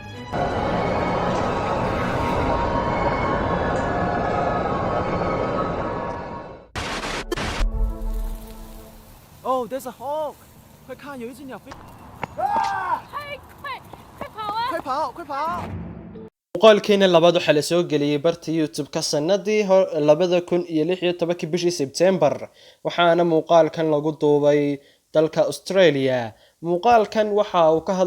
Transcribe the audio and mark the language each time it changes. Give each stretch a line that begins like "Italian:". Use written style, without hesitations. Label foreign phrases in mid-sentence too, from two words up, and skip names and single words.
English: Oh, there's a hawk!
Chinese: 快看，有一只鸟飞！快跑啊！快跑，快跑！
Somali: muuqaalkeena labaad waxa la soo galiyay barta YouTube-ka sanadii 2016 bishii September waxaana muuqaalkan lagu duubay dalka Australia muuqaalkan waxa uu ka